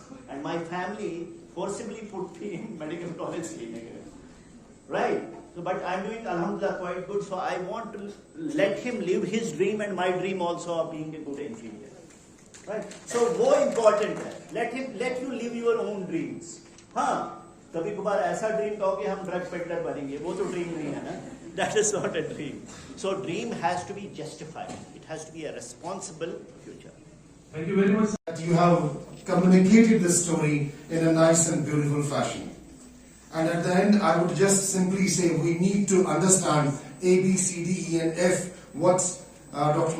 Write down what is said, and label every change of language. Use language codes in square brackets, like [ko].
[en] And my family forcibly put me in Medical College, Srinagar. Right? So, but I'm doing Alhamdulillah quite good, so I want to let him live his dream and my dream also of being a good engineer. Right? So, more important है, let you live your own dreams. [hi] हाँ, कभी कभार ऐसा dream कहो कि हम drug peddler बनेंगे, वो तो ड्रीम नहीं है ना. [en] That is not a dream. So dream has to be justified. It has to be a responsible future. Thank you very much. That you have communicated this story in a nice and beautiful fashion. And at the end, I would just simply say we need to understand A, B, C, D, E, and F, what Dr.